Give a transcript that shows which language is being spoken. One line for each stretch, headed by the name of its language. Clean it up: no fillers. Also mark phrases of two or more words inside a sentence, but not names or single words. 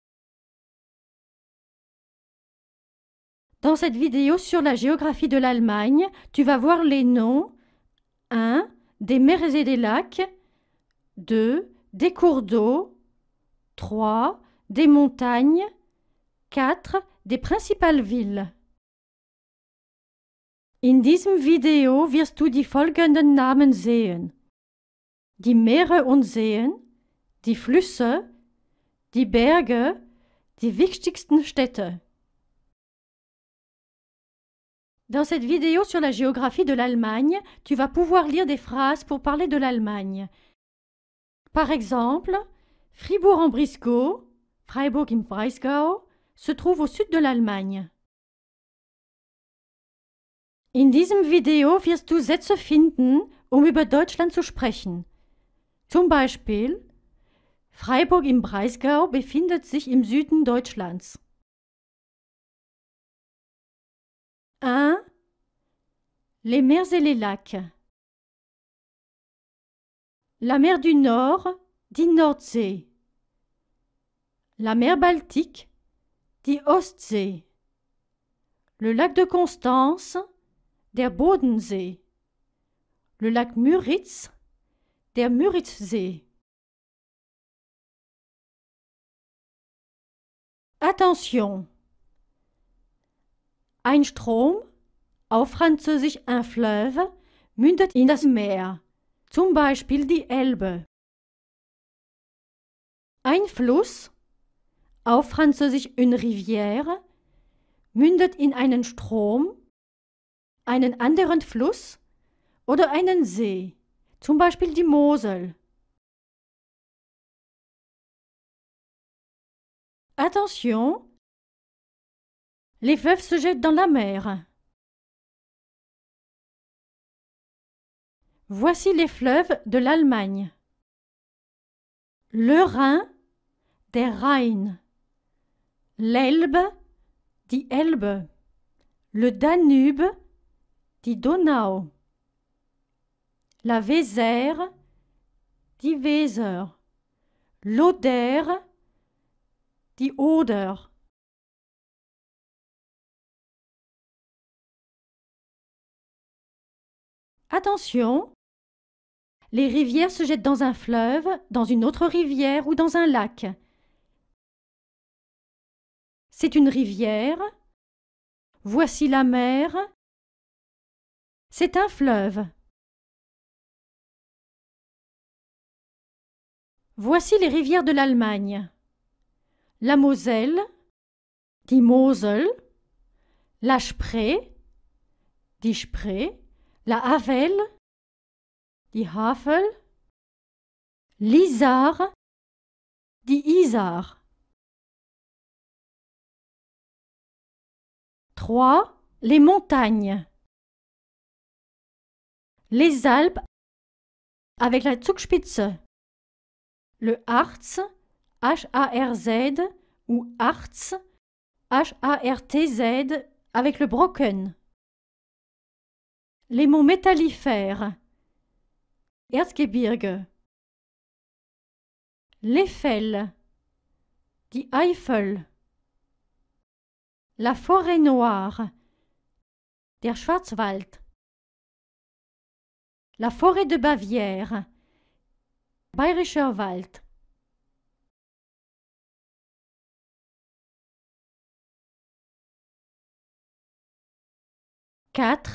French: Dans cette vidéo sur la géographie de l'Allemagne, tu vas voir les noms 1. Des mers et des lacs, 2. Des cours d'eau, 3. Des montagnes, 4. Des principales villes.
German: In diesem Video wirst du die folgenden Namen sehen: die Meere und Seen, die Flüsse, die Berge, die wichtigsten Städte.
French: Dans cette vidéo sur la géographie de l'Allemagne, tu vas pouvoir lire des phrases pour parler de l'Allemagne. Par exemple, Fribourg-en-Brisgau, Freiburg im Breisgau, se trouve au sud de l'Allemagne.
German: In diesem Video wirst du Sätze finden, um über Deutschland zu sprechen. Zum Beispiel: Freiburg im Breisgau befindet sich im Süden Deutschlands.
French: 1. Les mers et les lacs. La mer du Nord,
German: die Nordsee.
French: La mer Baltique,
German: die Ostsee.
French: Le lac de Constance,
German: der Bodensee.
French: Le lac Müritz,
German: der Müritzsee.
French: Attention!
German: Ein Strom, auf Französisch
French: un fleuve,
German: mündet in das Meer, zum Beispiel die Elbe. Ein Fluss, auf Französisch
French: une rivière,
German: mündet in einen Strom, einen anderen Fluss oder einen See, zum Beispiel die Mosel.
French: Attention! Les fleuves se jettent dans la mer. Voici les fleuves de l'Allemagne. Le Rhin,
German: der Rhein.
French: L'Elbe,
German: die Elbe.
French: Le Danube,
German: die Donau.
French: La Weser,
German: die Weser.
French: L'Oder,
German: die Oder.
French: Attention! Les rivières se jettent dans un fleuve, dans une autre rivière ou dans un lac. C'est une rivière. Voici la mer. C'est un fleuve. Voici les rivières de l'Allemagne. La Moselle,
German: die Mosel.
French: La Spree,
German: die Spree.
French: La Havel,
German: die Havel.
French: L'Isar,
German: die Isar.
French: 3. Les montagnes. Les Alpes avec la Zugspitze. Le Harz, H-A-R-Z, ou Harz, H-A-R-T-Z, avec le Brocken. Les monts métallifères. Erzgebirge. L'Eifel,
German: die Eifel.
French: La forêt noire,
German: der Schwarzwald.
French: La forêt de Bavière,
German: Bayerischer Wald.
French: « 4.